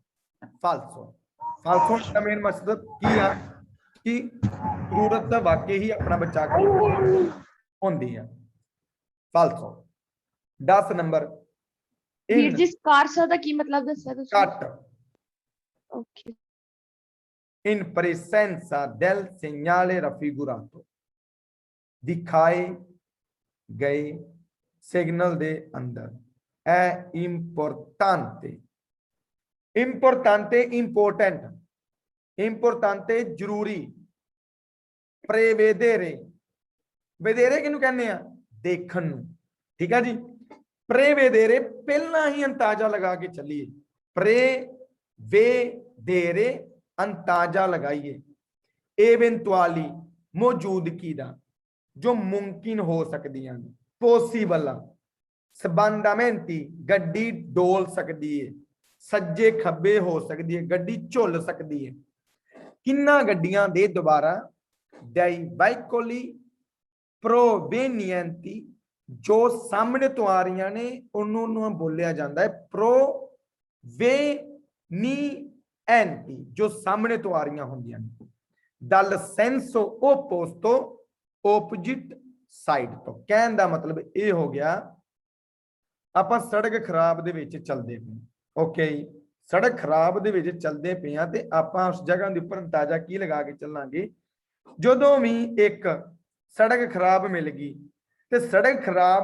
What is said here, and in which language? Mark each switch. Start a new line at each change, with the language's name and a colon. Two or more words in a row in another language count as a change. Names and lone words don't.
Punjabi: ਫਾਲਸੋ ਦਾ ਮੇਨ ਮਕਸਦ ਕੀ ਆ ਕਿ ਜ਼ਰੂਰਤ ਤਾਂ ਵਾਕਈ ਹੀ ਆਪਣਾ ਬਚਾ ਕੇ ਹੁੰਦੀ ਆ ਫਾਲਸੋ 10 ਨੰਬਰ ਵੀਰ ਜੀ ਸਕਾਰਸਾ ਦਾ ਕੀ ਮਤਲਬ ਦੱਸਿਆ ਤੁਸੀਂ ਘੱਟ ਓਕੇ
Italian: in presenza del segnale raffigurato
Punjabi: ਦਿਖਾਏ ਗਏ ਸਿਗਨਲ ਦੇ ਅੰਦਰ
Italian: è importante
Punjabi: ਜ਼ਰੂਰੀ
Italian: prevedere vedere
Punjabi: ਕਿਹਨੂੰ ਕਹਿੰਦੇ ਆ ਦੇਖਣ ਨੂੰ ਠੀਕ ਹੈ ਜੀ prevedere ਪਹਿਲਾਂ ਹੀ ਅੰਦਾਜ਼ਾ ਲਗਾ ਕੇ ਚੱਲੀਏ prevedere ਅੰਦਾਜ਼ਾ ਲਗਾਈਏ eventuali ਮੌਜੂਦਗੀ ਦਾ ਜੋ ਮੁਮਕਿਨ ਹੋ ਸਕਦੀਆਂ ਨੇ ਪੋਸੀਬਲ ਆ ਸਬੰਧਮੈਂਤੀ ਗੱਡੀ ਡੋਲ ਸਕਦੀ ਹੈ ਸੱਜੇ ਖੱਬੇ ਹੋ ਸਕਦੀ ਹੈ ਗੱਡੀ ਝੁੱਲ ਸਕਦੀ ਹੈ ਕਿੰਨਾ ਗੱਡੀਆਂ ਦੇ ਦੁਬਾਰਾ
Italian: dai veicoli provenienti
Punjabi: ਜੋ ਸਾਹਮਣੇ ਤੋਂ ਆ ਰਹੀਆਂ ਨੇ ਉਹਨੂੰ ਨੂੰ ਬੋਲਿਆ ਜਾਂਦਾ ਹੈ provenienti ਜੋ ਸਾਹਮਣੇ ਤੋਂ ਆ ਰਹੀਆਂ ਹੁੰਦੀਆਂ ਨੇ
Italian: dal senso opposto
English: opposite side
Punjabi: ਤੋਂ ਕਹਿਣ ਦਾ ਮਤਲਬ ਇਹ ਹੋ ਗਿਆ ਆਪਾਂ ਸੜਕ ਖਰਾਬ ਦੇ ਵਿੱਚ ਚੱਲਦੇ ਪਏ ਓਕੇ ਸੜਕ ਖਰਾਬ ਦੇ ਵਿੱਚ ਚੱਲਦੇ ਪਏ ਆ ਤੇ ਆਪਾਂ ਉਸ ਜਗ੍ਹਾ ਦੇ ਉੱਪਰ ਅੰਦਾਜ਼ਾ ਕੀ ਲਗਾ ਕੇ ਚੱਲਾਂਗੇ ਜਦੋਂ ਵੀ ਇੱਕ ਸੜਕ ਖਰਾਬ ਮਿਲ ਗਈ ਤੇ ਸੜਕ ਖਰਾਬ